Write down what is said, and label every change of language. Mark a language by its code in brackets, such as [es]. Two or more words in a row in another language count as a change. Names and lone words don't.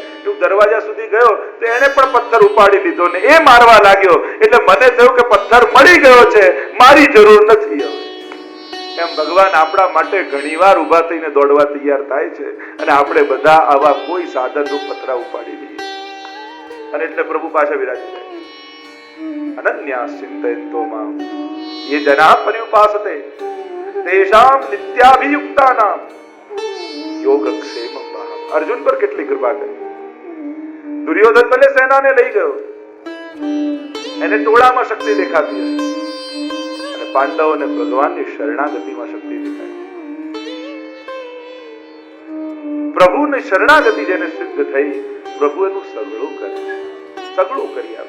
[gu] હું દરવાજા સુધી ગયો તો એને પણ પથ્થર ઉપાડી લીધો ને એ મારવા લાગ્યો, એટલે મને થયું કે પથ્થર મળી ગયો છે, મારી જરૂર નથી હવે. એમ ભગવાન આપણા માટે ઘણીવાર ઉભા થઈને દોડવા તૈયાર થાય છે અને આપણે બધા આવા કોઈ સાધનનું પથરા ઉપાડી લઈએ અને એટલે પ્રભુ પાછા વિરાજી જાય. [sa] અનન્યા ચિંતયંતો મામ ये जना पर्युपासते तेषां नित्याभियुक्तानां योगक्षेमं वहाम्यहम्. [gu] અર્જુન પર કેટલી કૃપા કરી. દુર્યોધન ભલે સેનાને લઈ ગયો, એને ટોળામાં શક્તિ દેખાતી હતી અને પાંડવોને ભગવાનની શરણાગતિમાં શક્તિ દેખાય. પ્રભુની શરણાગતિ જેને સિદ્ધ થઈ, પ્રભુ એનું સગળું કરે, સગળું કરી આપે.